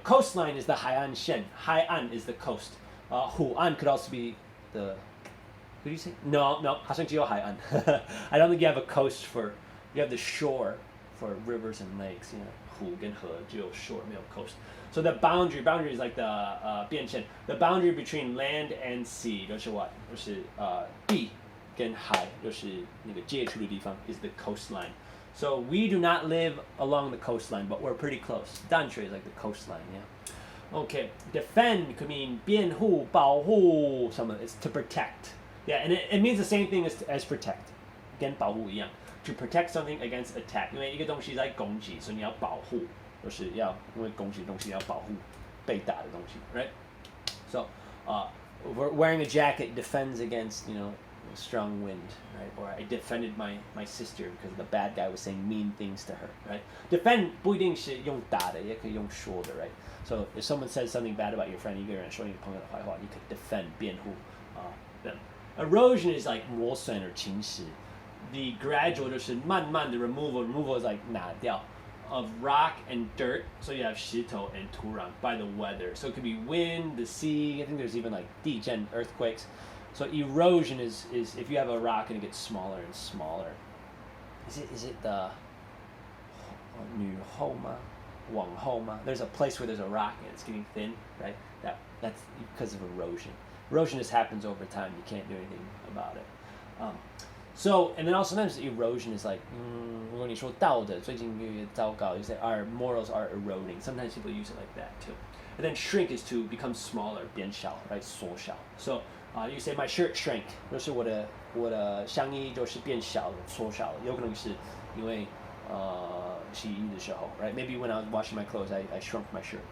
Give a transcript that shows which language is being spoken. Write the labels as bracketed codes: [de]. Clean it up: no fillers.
[en] Coastline is the 海岸线. 海岸 is the coast. 湖岸 could also be the What do you say? [zh] No, 好像只有海岸. [en] I don't think you have a coast you have the shore for rivers and lakes. You know, [zh] 湖跟河只有 [en] shore [zh] 没有 [en] coast. So the boundary is like the 边线. The boundary between land and sea [zh] 就是 [en] what? [zh] 就是地跟海就是那个接触的地方 [en] is the coastline. So we do not live along the coastline, but we're pretty close. 淡水 is like the coastline, yeah. Okay, defend could mean 辩护、保护 it's to protect. Yeah, and it means the same thing as protect. [zh] 跟保护一样 [en] to protect something against attack. [zh] 因为一个东西在攻击，所以你要保护，就是要因为攻击的东西要保护被打的东西 right? [en] So, wearing a jacket defends against, strong wind, right? Or I defended my sister because the bad guy was saying mean things to her, right? [zh] Defend 不一定是用打的，也可以用说的 right? [en] So if someone says something bad about your friend, [zh] 一个人说你朋友的坏话，你可以 [en] defend 辩护them. Erosion is like 磨损 or 侵蚀. The gradual [zh] 就是慢慢的 [en] removal. Removal is like [zh] 拿掉 [en] of rock and dirt. So you have 石头 and 土壤 by the weather. So it could be wind, the sea. I think there's even like 地震, earthquakes. So erosion is if you have a rock and it gets smaller and smaller. [zh] Is it the 女后吗? 往后吗? [en] There's a place where there's a rock and it's getting thin, right? That's because of erosion. Erosion just happens over time. You can't do anything about it. So, and then also sometimes erosion is like, [zh] 如果你说道德最近越糟糕, [en] you say our morals are eroding. Sometimes people use it like that too. And then shrink is to become smaller, 变小, right? [zh] 缩小. [en] So, you say my shirt shrank. [zh] 就是我的上衣就是变小了，缩小了。有可能是因为洗衣的时候, right? [en] Maybe when I was washing my clothes, I shrunk my shirt.